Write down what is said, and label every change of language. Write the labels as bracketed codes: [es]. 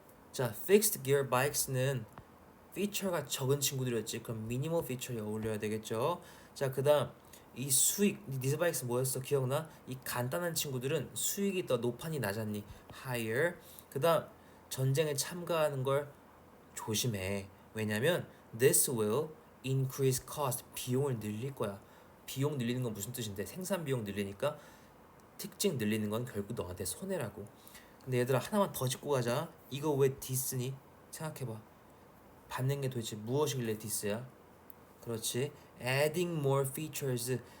[ko] 자, [en] fixed gear bikes [ko] 는 피처가 적은 친구들이었지. 그럼 미니멀 피처에 어울려야 되겠죠. 자, 그다음 이 수익 니즈 바이크스 뭐였어? 기억나? 이 간단한 친구들은 수익이 더 높아니 낮았니? [en] higher. [ko] 그다음 전쟁에 참가하는 걸 조심해. 왜냐면 [en] this will increase cost. [ko] 비용을 늘릴 거야. 비용 늘리는 건 무슨 뜻인데? 생산 비용 늘리니까 특징 늘리는 건 결국 너한테 손해라고. 근데 얘들아 하나만 더 짚고 가자. 이거 왜 디스니? 생각해봐. 받는 게 도대체 무엇이길래 디스야? 그렇지. [en] adding more features.